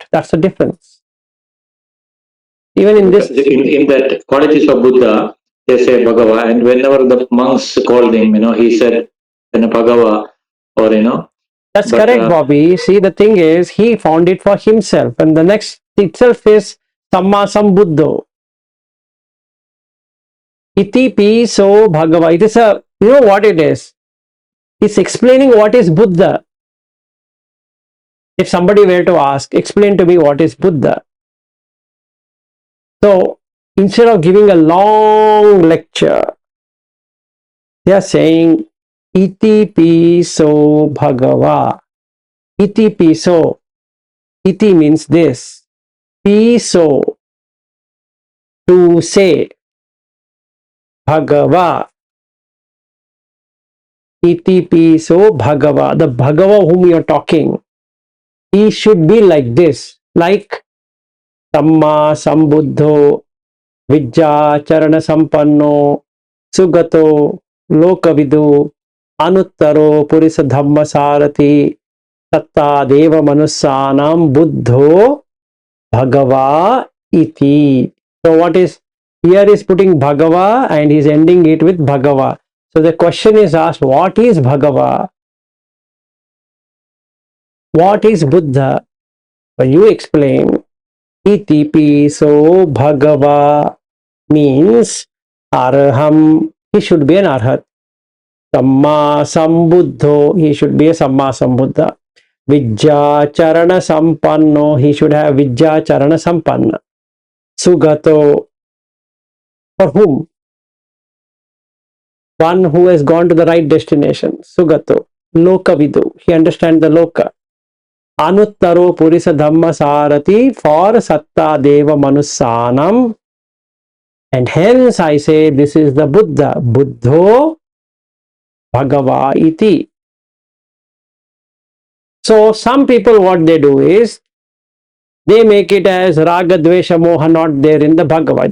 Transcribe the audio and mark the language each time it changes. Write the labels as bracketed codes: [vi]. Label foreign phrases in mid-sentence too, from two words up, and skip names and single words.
[en] That's the difference. Even in this. In that qualities of Buddha, they say Bhagava, and whenever the monks called him, he said, Bhagava, or That's But, correct, Bobby. See, the thing is, he found it for himself, and the next itself is [pi] Samma Sambuddho. Iti pi so bhagava. [en] It is a, you know what it is? It's explaining what is Buddha. If somebody were to ask, explain to me what is Buddha. So instead of giving a long lecture, they are saying [pi] iti pi so bhagava. Iti pi so. [en] Iti means this. [pi] Pi so, [en] to say. [pi] Bhagava. Iti pi so bhagava. [en] The bhagava whom you are talking, he should be like this. [pi] Like Samma Sambuddho, Vijjacharana Sampanno, Sugato, Lokavidu, Anuttaro, Purisa Dhamma Sarati, Tatta Deva Manussanam Buddho Bhagava Iti. [en] So what is here is putting Bhagava and he's ending it with Bhagava. So the question is asked, what is Bhagava? What is Buddha? When you explain, [pi] Iti pi so Bhagava [en] means Arham, he should be an Arhat. [pi] Samma Sambuddho, [en] he should be a [pi] Samma Sambuddha. Vijja Charana Sampanno, [en] he should have [pi] Vijja Charana Sampanna. [en] Sugato, for whom? One who has gone to the right destination. [pi] Sugato. Lokavidu, [en] he understands the Loka. [pi] Anuttaro Purisa Dhamma Sarati, for Satta Deva Manussanam. [en] And hence I say this is the Buddha. [pi] Buddho Bhagava iti. [en] So some people what they do is they make it as [sa] Raga Dvesha Moha [en] not there in the Bhagavad.